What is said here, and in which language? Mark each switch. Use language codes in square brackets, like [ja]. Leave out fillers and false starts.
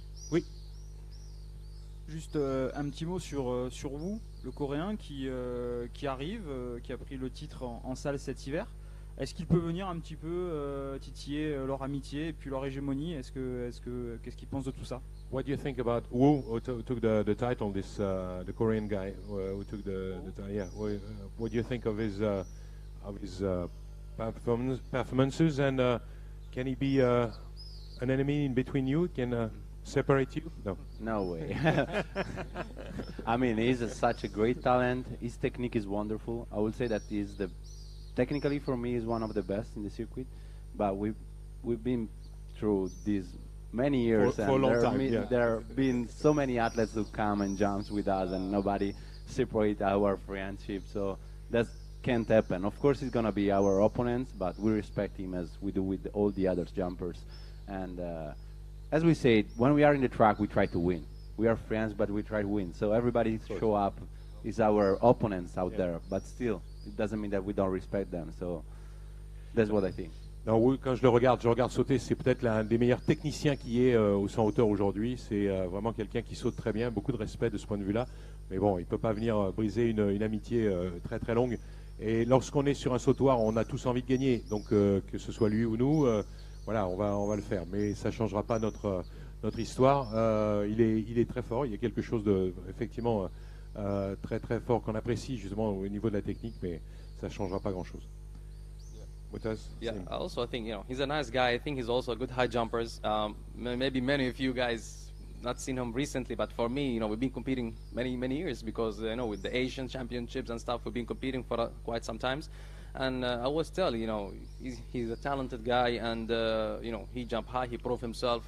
[fr] Oui. Juste un petit mot sur vous, le Coréen qui arrive, qui a pris le titre en salle cet hiver. Est-ce qu'il peut venir un petit peu titiller leur amitié et puis leur hégémonie? Qu'est-ce qu'ils pensent de tout ça? [en] What do you think about Woo, who took the title, the Korean guy who took the title? Yeah. What do you think of his performances, and can he be an enemy in between you? Can separate you? No. No way. I mean, he's such a great talent. His technique is wonderful. I would say that technically for me, is one of the best in the circuit. But we've been through these many years, for a long time. There have been so many athletes who come and jumps with us, and nobody separate our friendship. So that can't happen. Of course, he's gonna be our opponent, but we respect him as we do with all the other jumpers. And as we said, when we are in the track, we try to win. We are friends, but we try to win. So everybody show up is our opponents out there, but still, it doesn't mean that we don't respect them. So that's what I think. [fr] Non, oui, quand je regarde sauter, c'est peut-être l'un des meilleurs techniciens qui est au 100 hauteur aujourd'hui. C'est vraiment quelqu'un qui saute très bien, beaucoup de respect de ce point de vue-là. Mais bon, il ne peut pas venir briser une amitié très très longue. Et lorsqu'on est sur un sautoir, on a tous envie de gagner. Donc que ce soit lui ou nous, voilà, on va le faire. Mais ça ne changera pas notre histoire. Il est très fort. Il y a quelque chose de effectivement très très fort qu'on apprécie justement au niveau de la technique, mais ça ne changera pas grand-chose. Mutaz? [en] Yeah, also I think, you know, he's a nice guy. I think he's also a good high jumpers. Maybe many of you guys not seen him recently, but for me, you know, we've been competing many years because, you know, with the Asian championships and stuff, we've been competing for quite some times. And I always tell, you know, he's a talented guy, and, you know, he jumped high, he proved himself.